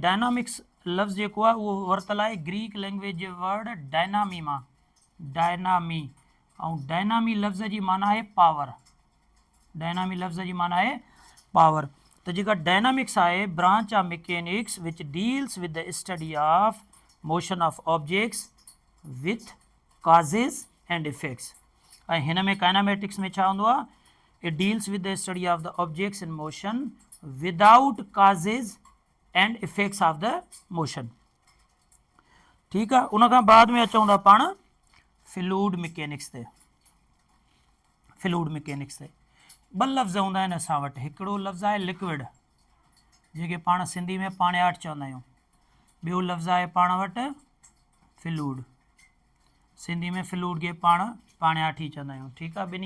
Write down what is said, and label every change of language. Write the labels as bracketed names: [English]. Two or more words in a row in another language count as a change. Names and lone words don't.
[Sindhi] डायनामिक्स लफ़्ज़ जेको आहे उहो वरितलु आहे [English] Greek language [Sindhi] जे वर्ड डायनामी मां, डायनामी, ऐं डायनामी लफ़्ज़ जी माना आहे पावर, डायनामी लफ़्ज़ जी माना आहे पावर। त जेका डायनामिक्स आहे [English] branch of mechanics which deals with the study of motion of objects with causes and effects. [Sindhi] ऐं हिन में काइनामेटिक्स में छा हूंदो आहे, [English] it deals with the study of the objects in motion without causes and effects of the motion, [Sindhi] ठीकु आहे। उनखां बाद में अचूं था पाण [English] fluid mechanics [Sindhi] ते। [English] fluid mechanics [Sindhi] ते ॿ लफ़्ज़ हूंदा आहिनि असां वटि, हिकिड़ो लफ़्ज़ आहे लिक्विड जेके पाण सिंधी में पाणियाठ चवंदा आहियूं, ॿियो लफ़्ज़ आहे पाण वटि फ्लूइड, सिंधी में फ्लूइड खे पाण पाणियाठ ई चवंदा आहियूं, ठीकु आहे।